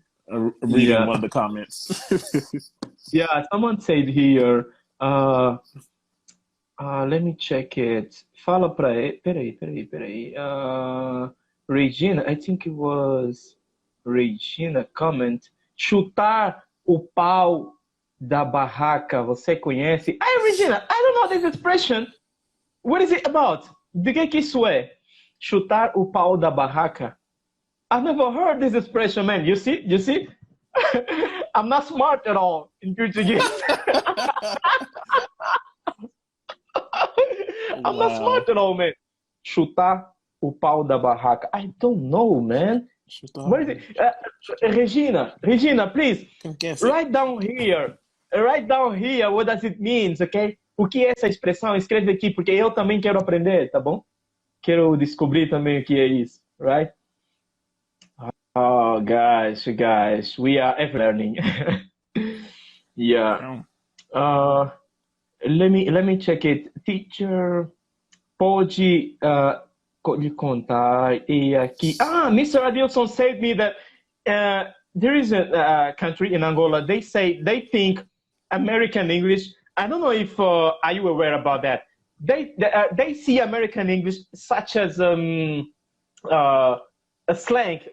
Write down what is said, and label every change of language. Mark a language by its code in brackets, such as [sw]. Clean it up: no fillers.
[en] I'm reading one of the comments. Yeah, someone said here, let me check it. [pt] Fala pra ele. Peraí. [en] Regina, I think it was Regina comment. [pt] Chutar o pau da barraca, você conhece? [en] Regina, I don't know this expression. What is it about? [pt] De que isso é? Chutar o pau da barraca? [en] I've never heard this expression, man. You see? I'm not smart at all in Portuguese. I'm not smart at all, man. [pt] Chutar o pau da barraca. [en] I don't know, man. What is it? Regina, please write down here. write down here what does it means, ok? [pt] O que é essa expressão? Escreve aqui, porque eu também quero aprender, tá bom? Quero descobrir também o que é isso, right? [en] Oh, guys, we are ever learning. Yeah. Let me check it. [pt] Teacher, pode contar e aqui. [en] Mr. Adilson said me that there is a country in Angola. They think American English. I don't know if are you aware about that. They see American English such as a slang.